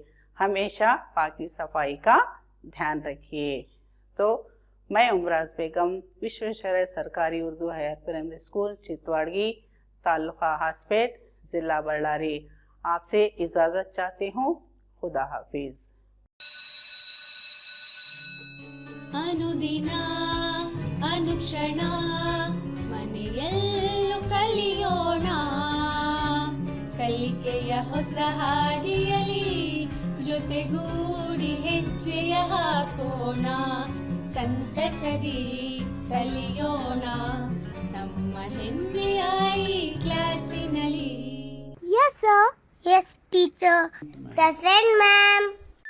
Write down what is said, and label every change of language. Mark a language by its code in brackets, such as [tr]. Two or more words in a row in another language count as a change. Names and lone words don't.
[hi] हमेशा पाकी सफाई का ध्यान रखिए। तो मैं उमराज बेगम, विश्वेश्वरैया सरकारी उर्दू हायर प्राइमरी स्कूल, चितवाड़गी, तालुका हासपेट, ज़िला बಳ್ಳारी, आपसे इजाज़त चाहती हूँ। खुदा हाफिज़। [kn] ಅನುದಿನ ಅನುಕ್ಷಣ ಮನೆಯಲ್ಲೂ ಕಲಿಯೋಣ, ಕಲಿಕೆಯ ಹೊಸ ಹಾದಿಯಲಿ ಜೊತೆಗೂಡಿ ಹೆಜ್ಜೆಯ ಹಾಕೋಣ, ಸಂತಸದಿ ಕಲಿಯೋಣ ನಮ್ಮ ಹೆಮ್ಮೆಯ ಈ ಕ್ಲಾಸಿನಲ್ಲಿ. [en] Yes, sir. Yes, teacher. Present, ma'am.